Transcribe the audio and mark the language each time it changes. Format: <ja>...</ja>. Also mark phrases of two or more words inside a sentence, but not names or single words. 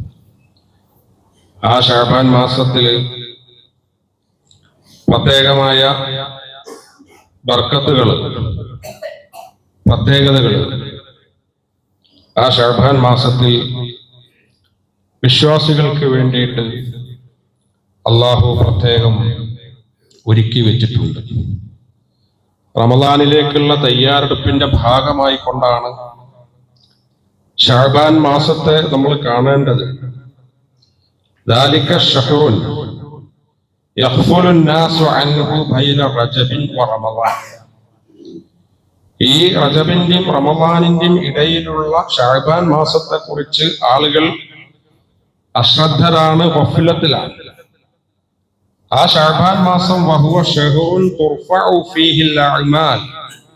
<ml>ആ ശഅബാൻ മാസത്തിൽ പ്രത്യേകമായ ബർക്കത്തുകൾ, പ്രത്യേകതകൾ ആ ശഅബാൻ മാസത്തിൽ വിശ്വാസികൾക്ക് വേണ്ടിയിട്ട് അള്ളാഹു പ്രത്യേകം ഒരുക്കി വെച്ചിട്ടുണ്ട്. റമളാനിലേക്കുള്ള തയ്യാറെടുപ്പിന്റെ ഭാഗമായി കൊണ്ടാണ് ശഅബാൻ മാസത്തെ നമ്മൾ കാണേണ്ടത്.</ml> <ar>ذلك الشهر يغفل الناس عنه بين رجب ورمضان.</ar> <ml>ഈ റജബിന്റെയും റമളാനിന്റെയും ഇടയിലുള്ള ശഅബാൻ മാസത്തെ കുറിച്ച് ആളുകൾ അശ്രദ്ധരാണ്, ഗഫലത്തിലാണ്. ആ ശഅബാൻ മാസം</ml> <ar>وهو شهر ترفع فيه الأعمال.</ar>